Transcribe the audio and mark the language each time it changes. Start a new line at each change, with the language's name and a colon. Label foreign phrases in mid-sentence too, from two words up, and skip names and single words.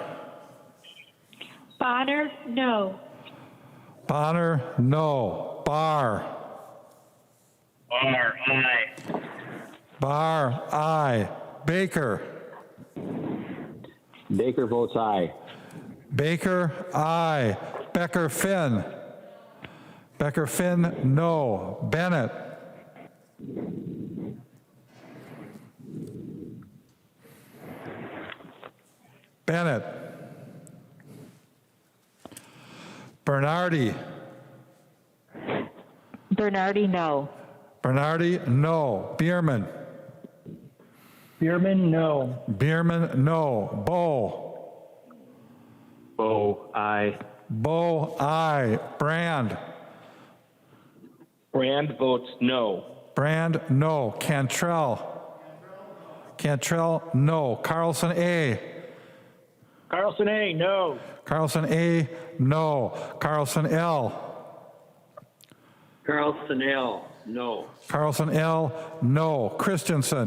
English: Bonner, no. Bonner, no. Barr. Barr, aye. Barr, aye. Baker. Baker votes aye. Baker, aye. Becker Finn. Becker Finn, no. Bennett. Bennett. Bernardi. Bernardi, no. Bernardi, no. Bierman. Bierman, no. Bierman, no. Bow. Bow, aye. Bow, aye. Brand. Brand votes no. Brand, no. Cantrell. Cantrell, no. Carlson, A. Carlson A, no. Carlson, A, no. Carlson, L. Carlson L, no. Carlson, L, no. Christensen.